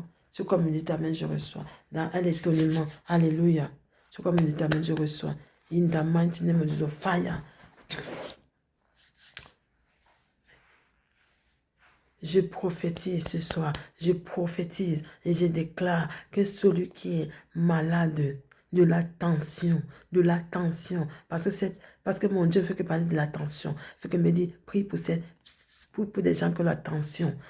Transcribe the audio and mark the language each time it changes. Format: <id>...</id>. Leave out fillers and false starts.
<fr>Ce qu'on me dit, amen, je reçois dans un étonnement. Alléluia. Ce qu'on me dit, amen, je reçois.</fr> <en>In the mighty name of Jesus, fire.</en> <fr>Je prophétise ce soir, je prophétise et je déclare que celui qui est malade de l'attention, de l'attention. Parce que mon Dieu fait que parler de l'attention. Fait que me dit, prie pour des gens qui ont l'attention.</fr>